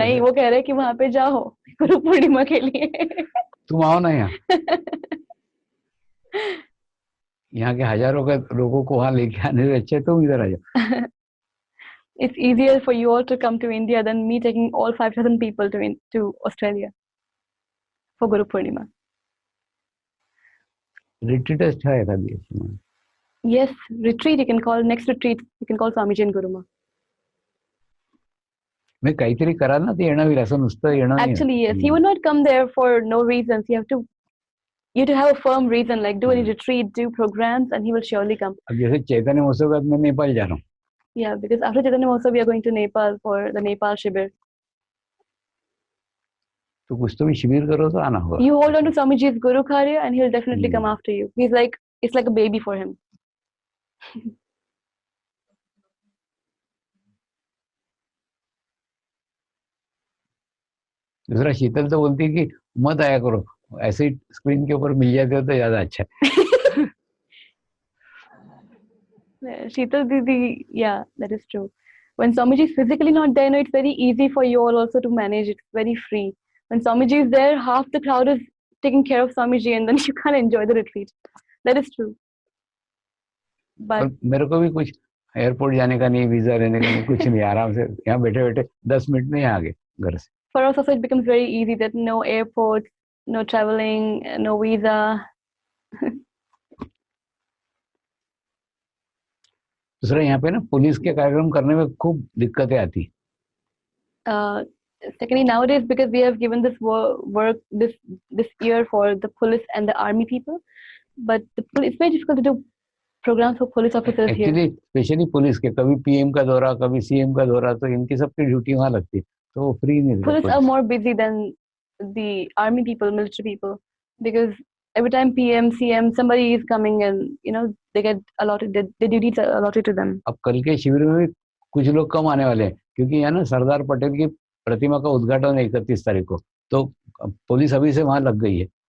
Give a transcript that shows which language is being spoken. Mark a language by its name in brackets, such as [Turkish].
[Hindi] नहीं, वो कह रहे हैं कि वहां पे जाओ गुरु पूर्णिमा के लिए. तुम आओ ना यहाँ. यहाँ के हजारों के लोगों को वहां लेके आने से अच्छा तुम इधर आ जाओ. [English] It's easier for you all to come to India than me taking all 5,000 people to Australia for Guru Purnima. [Marathi] Retreat [Hindi] अच्छा है [Marathi] एखादी अशी म्हणून. [English] Yes, retreat, you can call, next retreat, you can call Swamiji and Guruma. [Marathi] मी काहीतरी करा ना, ते येणं होईल. असं नुसतं येणं नाही. [English] Actually, yes, he would not come there for no reasons. You have to have a firm reason, like do any retreat, do programs, and he will surely come. [Hindi] अब जैसे चैतन्य महोत्सव का मैं नेपाल जा रहा हूँ. [English] Yeah, because after Chaitanya also we are going to Nepal for the Nepal Shibir. [Hindi] तो कुछ तो भी शिविर करो तो आना होगा. [English] You hold on to Swamiji's Guru Karya and he'll definitely come after you. He's like, it's like a baby for him. [Hindi] दूसरा शीतल तो बोलती है कि मत आया करो, ऐसे ही स्क्रीन के ऊपर मिल जाते हो तो ज्यादा अच्छा है. [English] Sheetal Didi, yeah, that is true. When Swamiji is physically not there, no, it's very easy for you all also to manage. It's very free. When Swamiji is there, half the crowd is taking care of Swamiji and then you can't enjoy the retreat. That is true. But [Hindi] मेरे को भी कुछ airport जाने का नहीं, visa लेने का नहीं, कुछ नहीं. आराम से यहाँ बैठे बैठे 10 मिनट में आ गए घर से. [English] for us also it becomes very easy that no airports, no traveling, no visa. [Hindi] दूसरा यहाँ पे ना पुलिस के कार्यक्रम करने में खूब दिक्कतें आती. [English] Secondly, nowadays because we have given this work this year for the police and the army people, but it's very difficult to do programs for police officers here. [Hindi] Actually specially police के कभी PM का दौरा, कभी CM का दौरा, तो इनकी सबकी ड्यूटी वहाँ लगती है, तो वो फ्री नहीं. [English] Police are more busy than the army people, military people, because every time PM, CM, somebody is coming and they get allotted, the duties are allotted to them. [Hindi] अब कल के शिविर में भी कुछ लोग कम आने वाले हैं, क्योंकि यहाँ ना सरदार पटेल की प्रतिमा का उद्घाटन है 31 तारीख को, तो पुलिस अभी से वहाँ लग गई है.